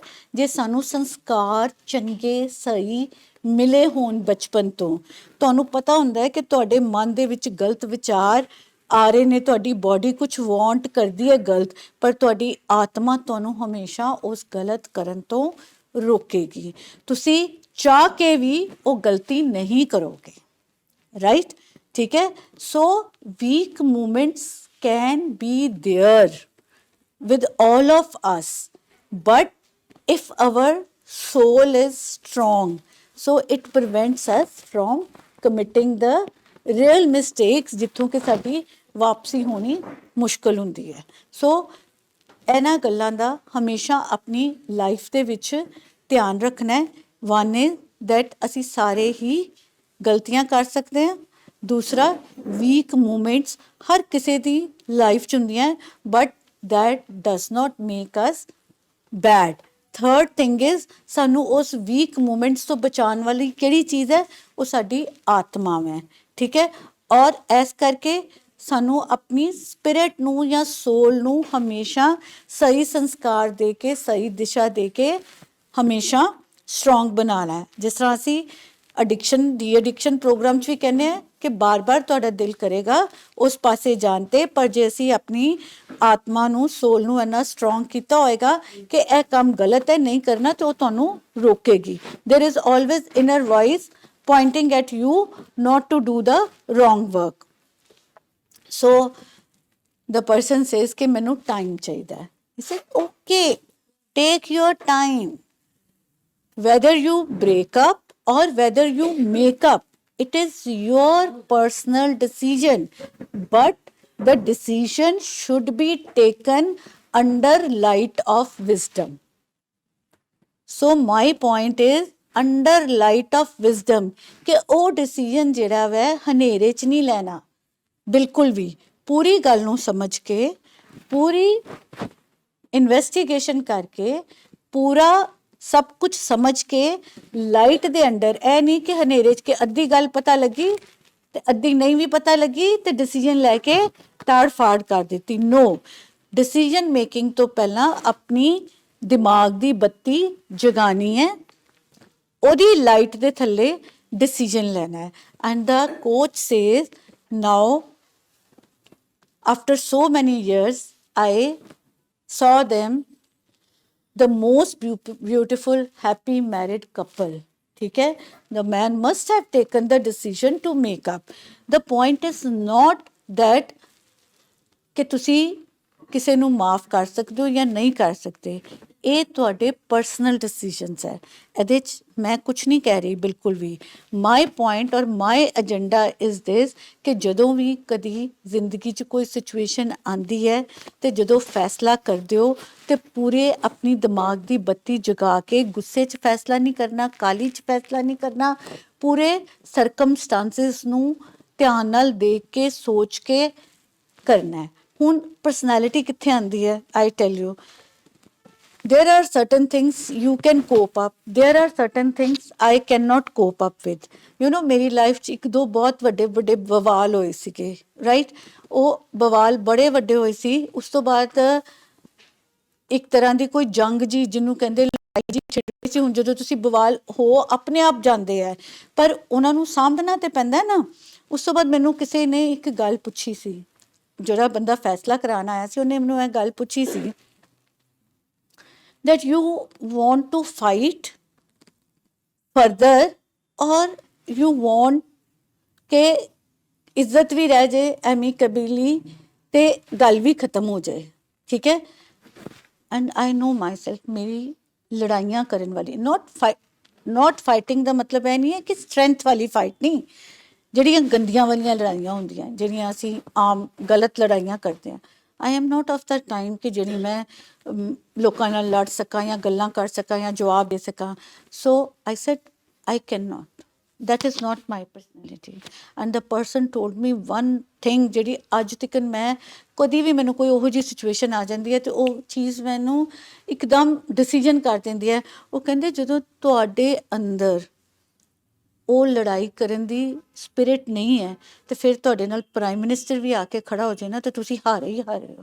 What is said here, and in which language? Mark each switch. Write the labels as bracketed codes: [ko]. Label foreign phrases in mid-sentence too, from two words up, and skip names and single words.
[pa] ਜੇ ਸਾਨੂੰ ਸੰਸਕਾਰ ਚੰਗੇ ਸਹੀ ਮਿਲੇ ਹੋਣ ਬਚਪਨ ਤੋਂ, ਤੁਹਾਨੂੰ ਪਤਾ ਹੁੰਦਾ ਹੈ ਕਿ ਤੁਹਾਡੇ ਮਨ ਦੇ ਵਿੱਚ ਗਲਤ ਵਿਚਾਰ ਆ ਰਹੇ ਨੇ, ਤੁਹਾਡੀ ਬੋਡੀ ਕੁਝ ਵਾਂਟ ਕਰਦੀ ਹੈ ਗਲਤ, ਪਰ ਤੁਹਾਡੀ ਆਤਮਾ ਤੁਹਾਨੂੰ ਹਮੇਸ਼ਾ ਉਸ ਗਲਤ ਕਰਨ ਤੋਂ ਰੋਕੇਗੀ। ਤੁਸੀਂ ਚਾਹ ਕੇ ਵੀ ਉਹ ਗਲਤੀ ਨਹੀਂ ਕਰੋਗੇ, ਰਾਈਟ, ਠੀਕ ਹੈ। [en] so weak moments can be there with all of us, but if our soul is strong, so it prevents us from committing the real mistakes, [pa] ਜਿੱਥੋਂ ਕਿ ਸਾਡੀ ਵਾਪਸੀ ਹੋਣੀ ਮੁਸ਼ਕਲ ਹੁੰਦੀ ਹੈ। ਸੋ ਇਹਨਾਂ ਗੱਲਾਂ ਦਾ ਹਮੇਸ਼ਾ ਆਪਣੀ ਲਾਈਫ ਦੇ ਵਿੱਚ ਧਿਆਨ ਰੱਖਣਾ ਹੈ। [en] one is that [pa] ਅਸੀਂ ਸਾਰੇ ਹੀ ਗਲਤੀਆਂ ਕਰ ਸਕਦੇ ਹਾਂ। ਦੂਸਰਾ, [en] weak moments [pa] ਹਰ ਕਿਸੇ ਦੀ ਲਾਈਫ 'ਚ ਹੁੰਦੀਆਂ, [en] but that does not make us bad. Third thing is [pa] ਸਾਨੂੰ ਉਸ [en] weak moments [pa] ਤੋਂ ਬਚਾਉਣ ਵਾਲੀ ਕਿਹੜੀ ਚੀਜ਼ ਹੈ? ਉਹ ਸਾਡੀ ਆਤਮਾ ਹੈ, ਠੀਕ ਹੈ। ਔਰ ਇਸ ਕਰਕੇ ਸਾਨੂੰ ਆਪਣੀ ਸਪਿਰਿਟ ਨੂੰ ਜਾਂ ਸੋਲ ਨੂੰ ਹਮੇਸ਼ਾ ਸਹੀ ਸੰਸਕਾਰ ਦੇ ਕੇ, ਸਹੀ ਦਿਸ਼ਾ ਦੇ ਕੇ ਹਮੇਸ਼ਾ ਸਟਰੋਂਗ ਬਣਾਉਣਾ ਹੈ। ਜਿਸ ਤਰ੍ਹਾਂ ਅਸੀਂ [en] de addiction program [pa] 'ਚ ਵੀ ਕਹਿੰਦੇ ਹਾਂ ਕਿ ਬਾਰ-ਬਾਰ ਤੁਹਾਡਾ ਦਿਲ ਕਰੇਗਾ ਉਸ ਪਾਸੇ ਜਾਣ 'ਤੇ, ਪਰ ਜੇ ਅਸੀਂ ਆਪਣੀ ਆਤਮਾ ਨੂੰ, ਸੋਲ ਨੂੰ ਇੰਨਾ ਸਟਰੋਂਗ ਕੀਤਾ ਹੋਏਗਾ ਕਿ ਇਹ ਕੰਮ ਗਲਤ ਹੈ, ਨਹੀਂ ਕਰਨਾ, ਤਾਂ ਉਹ ਤੁਹਾਨੂੰ ਰੋਕੇਗੀ। [en] there is always inner voice pointing at you not to do the wrong work. So the person says [hi] कि मैनू time चाहिए। [en] He said, okay, take your time. Whether you break up or whether you make up, it is your personal decision. But the decision should be taken under light of wisdom. So my point is, under light of wisdom, [pa] ਕਿ ਉਹ ਡਿਸੀਜਨ ਜਿਹੜਾ ਵੈ ਹਨੇਰੇ 'ਚ ਨਹੀਂ ਲੈਣਾ ਬਿਲਕੁਲ ਵੀ। ਪੂਰੀ ਗੱਲ ਨੂੰ ਸਮਝ ਕੇ, ਪੂਰੀ ਇਨਵੈਸਟੀਗੇਸ਼ਨ ਕਰਕੇ, ਪੂਰਾ ਸਭ ਕੁਝ ਸਮਝ ਕੇ ਲਾਈਟ ਦੇ ਅੰਡਰ, ਇਹ ਨਹੀਂ ਕਿ ਹਨੇਰੇ 'ਚ ਕਿ ਅੱਧੀ ਗੱਲ ਪਤਾ ਲੱਗੀ ਤੇ ਅੱਧੀ ਨਹੀਂ ਵੀ ਪਤਾ ਲੱਗੀ ਤੇ ਡਿਸੀਜਨ ਲੈ ਕੇ ਤਾੜ ਫਾੜ ਕਰ ਦਿੱਤੀ। [en] no, decision making [pa] ਤੋਂ ਪਹਿਲਾਂ ਆਪਣੀ ਦਿਮਾਗ ਦੀ ਬੱਤੀ ਜਗਾਣੀ ਹੈ, ਉਹਦੀ ਲਾਈਟ ਦੇ ਥੱਲੇ ਡਿਸੀਜਨ ਲੈਣਾ ਹੈ। [en] and the coach says, now after so many years I saw them the most beautiful happy married couple. [hi] ठीक है, [en] the man must have taken the decision to make up. The point is not that [pa] ਕਿ ਤੁਸੀਂ ਕਿਸੇ ਨੂੰ ਮਾਫ ਕਰ ਸਕਦੇ ਹੋ ਜਾਂ ਨਹੀਂ ਕਰ ਸਕਦੇ, ਇਹ ਤੁਹਾਡੇ [en] personal decisions [pa] ਹੈ। ਇਹਦੇ 'ਚ ਮੈਂ ਕੁਛ ਨਹੀਂ ਕਹਿ ਰਹੀ ਬਿਲਕੁਲ ਵੀ। [en] my point or my agenda is this [pa] ਕਿ ਜਦੋਂ ਵੀ ਕਦੀ ਜ਼ਿੰਦਗੀ 'ਚ ਕੋਈ ਸਿਚੁਏਸ਼ਨ ਆਉਂਦੀ ਹੈ ਤੇ ਜਦੋਂ ਫੈਸਲਾ ਕਰਦੇ ਹੋ ਤੇ ਪੂਰੇ ਆਪਣੀ ਦਿਮਾਗ ਦੀ ਬੱਤੀ ਜਗਾ ਕੇ, ਗੁੱਸੇ 'ਚ ਫੈਸਲਾ ਨਹੀਂ ਕਰਨਾ, ਕਾਹਲੀ 'ਚ ਫੈਸਲਾ ਨਹੀਂ ਕਰਨਾ, ਪੂਰੇ ਸਰਕਮਸਟਾਂਸਿਸ ਨੂੰ ਧਿਆਨ ਨਾਲ ਦੇਖ ਕੇ, ਸੋਚ ਕੇ ਕਰਨਾ ਹੈ। ਹੁਣ ਪਰਸਨੈਲਿਟੀ ਕਿੱਥੇ ਆਉਂਦੀ ਹੈ? [en] I tell you, there are certain things you can cope up, there are certain things I cannot cope up with. You know, [pa] ਮੇਰੀ ਲਾਈਫ 'ਚ ਇੱਕ ਦੋ ਬਹੁਤ ਵੱਡੇ ਵੱਡੇ ਬਵਾਲ ਹੋਏ ਸੀਗੇ, ਰਾਈਟ। ਉਹ ਬਵਾਲ ਬੜੇ ਵੱਡੇ ਹੋਏ ਸੀ। ਉਸ ਤੋਂ ਬਾਅਦ ਇੱਕ ਤਰ੍ਹਾਂ ਦੀ ਕੋਈ ਜੰਗ ਜੀ, ਜਿਹਨੂੰ ਕਹਿੰਦੇ ਲੜਾਈ ਜੀ ਛਿੜ ਸੀ। ਹੁਣ ਜਦੋਂ ਤੁਸੀਂ ਬਵਾਲ ਹੋ, ਆਪਣੇ ਆਪ ਜਾਂਦੇ ਹੈ, ਪਰ ਉਹਨਾਂ ਨੂੰ ਸਾਂਭਣਾ ਤੇ ਪੈਂਦਾ ਨਾ। ਉਸ ਤੋਂ ਬਾਅਦ ਮੈਨੂੰ ਕਿਸੇ ਨੇ ਇੱਕ ਗੱਲ ਪੁੱਛੀ ਸੀ, ਜਿਹੜਾ ਬੰਦਾ ਫੈਸਲਾ ਕਰਾਉਣ ਆਇਆ ਸੀ, ਉਹਨੇ ਮੈਨੂੰ ਇਹ ਗੱਲ ਪੁੱਛੀ ਸੀ [en] that you want to fight further or you want [pa] ਕਿ ਇੱਜ਼ਤ ਵੀ ਰਹਿ ਜਾਏ ਐਮੀਕੇਬਲੀ ਤੇ ਗੱਲ ਵੀ ਖਤਮ ਹੋ ਜਾਏ, ਠੀਕ ਹੈ। [en] and I know my self, [pa] ਮੇਰੀ ਲੜਾਈਆਂ ਕਰਨ ਵਾਲੀ, [en] not fighting [pa] ਦਾ ਮਤਲਬ ਇਹ ਨਹੀਂ ਹੈ ਕਿ ਸਟਰੈਂਥ ਵਾਲੀ ਫਾਈਟ ਨਹੀਂ, ਜਿਹੜੀਆਂ ਗੰਦੀਆਂ ਵਾਲੀਆਂ ਲੜਾਈਆਂ ਹੁੰਦੀਆਂ, ਜਿਹੜੀਆਂ ਅਸੀਂ ਆਮ ਗਲਤ ਲੜਾਈਆਂ ਕਰਦੇ ਹਾਂ। [en] I am not of that time [pa] ਕਿ ਜਿਹੜੀ ਮੈਂ ਲੋਕਾਂ ਨਾਲ ਲੜ ਸਕਾਂ ਜਾਂ ਗੱਲਾਂ ਕਰ ਸਕਾਂ ਜਾਂ ਜਵਾਬ ਦੇ ਸਕਾਂ। [en] So I said, I cannot. That is not my personality. And the person told me one thing [pa] ਜਿਹੜੀ ਅੱਜ ਤੱਕ ਮੈਂ ਕਦੀ ਵੀ, ਮੈਨੂੰ ਕੋਈ ਉਹੋ ਜਿਹੀ ਸਿਚੁਏਸ਼ਨ ਆ ਜਾਂਦੀ ਹੈ ਤੇ ਉਹ ਚੀਜ਼ ਮੈਨੂੰ ਇੱਕਦਮ ਡਿਸੀਜਨ ਕਰ ਦਿੰਦੀ ਹੈ। ਉਹ ਕਹਿੰਦੇ, ਜਦੋਂ ਤੁਹਾਡੇ ਅੰਦਰ ਉਹ ਲੜਾਈ ਕਰਨ ਦੀ ਸਪਿਰਿਟ ਨਹੀਂ ਹੈ ਤੇ ਫਿਰ ਤੁਹਾਡੇ ਨਾਲ [en] prime minister [pa] ਵੀ ਆ ਕੇ ਖੜਾ ਹੋ ਜਾਏ ਨਾ, ਤੇ ਤੁਸੀਂ ਹਾਰੇ ਹੀ ਹਾਰੇ ਹੋ।